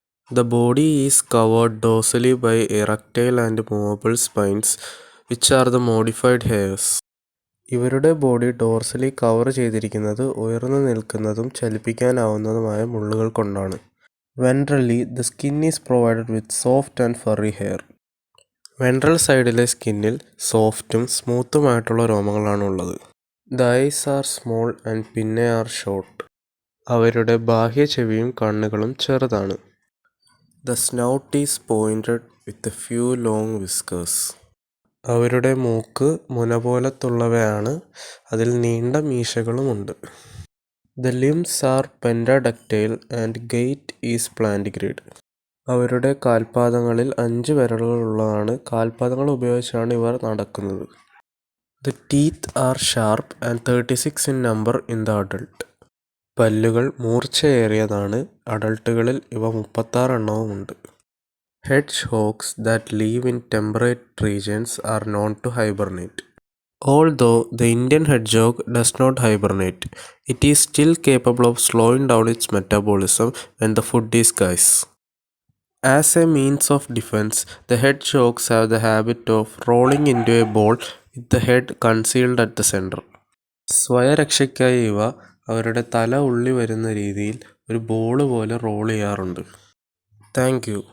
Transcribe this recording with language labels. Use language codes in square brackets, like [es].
[en] The body is covered dorsally by erectile and movable spines, which are the modified hairs. [ml] ഇവരുടെ body dorsally cover ചെയ്തിരിക്കുന്നത് ഉയർന്നു നിൽക്കുന്നതും ചലിപ്പിക്കാനാവുന്നതുമായ മുള്ളുകൾ കൊണ്ടാണ്. [en] Ventrally, the skin is provided with soft and furry hair. [ml] Ventral സൈഡിലെ സ്കിന്നിൽ സോഫ്റ്റും സ്മൂത്തുമായിട്ടുള്ള രോമങ്ങളാണ് ഉള്ളത്. [en] The eyes are small and pinnae are short. [ml] അവരുടെ ബാഹ്യ ചെവിയും കണ്ണുകളും ചെറുതാണ്. [en] The snout is pointed with a few long whiskers. [ml] അവരുടെ മൂക്ക് മുന പോലത്തുള്ളവയാണ്. അതിൽ നീണ്ട മീശകളുമുണ്ട്. [en] The limbs are pentadactyl and gait is plantigrade. [ml] അവരുടെ കാൽപാദങ്ങളിൽ 5 വിരലുകളുള്ളതാണ്. കാൽപാദങ്ങൾ ഉപയോഗിച്ചാണ് ഇവർ നടക്കുന്നത്. [en] The teeth are sharp and 36 in number in the adult. [ml] പല്ലുകൾ മൂർച്ചയേറിയതാണ്. അഡൾട്ടുകളിൽ ഇവ 36 എണ്ണവുമുണ്ട്. [en] Hedgehogs that live in temperate regions are known to hibernate. Although the Indian hedgehog does not hibernate, it is still capable of slowing down its metabolism when the food is scarce. As a means of defense, the hedgehogs have the habit of rolling into a ball with the head concealed at the center. [ml] സ്വയരക്ഷയ്ക്കായി ഇവ അവരുടെ തല ഉള്ളി വരുന്ന രീതിയിൽ ഒരു ball പോലെ role ചെയ്യാറുണ്ട്. [en] Thank you.